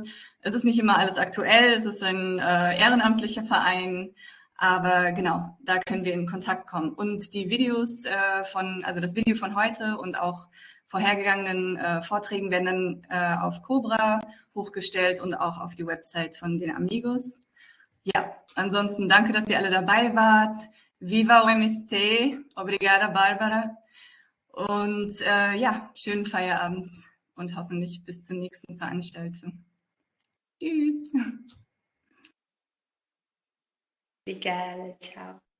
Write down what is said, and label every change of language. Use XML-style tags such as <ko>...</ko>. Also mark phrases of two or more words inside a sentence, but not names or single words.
<de>Es ist nicht immer alles aktuell, es ist ein ehrenamtlicher Verein, aber genau, da können wir in Kontakt kommen. Und die Videos also das Video von heute und auch vorhergegangenen Vorträgen werden dann auf Cobra hochgestellt und auch auf die Website von den Amigos. Ja, ansonsten danke, dass ihr alle dabei wart.</de> <pt>Viva o MST, obrigada Barbara.</pt> <de>Und ja, schönen Feierabend und hoffentlich bis zur nächsten Veranstaltung. Tschüss.</de> <pt>Obrigada, tchau.</pt>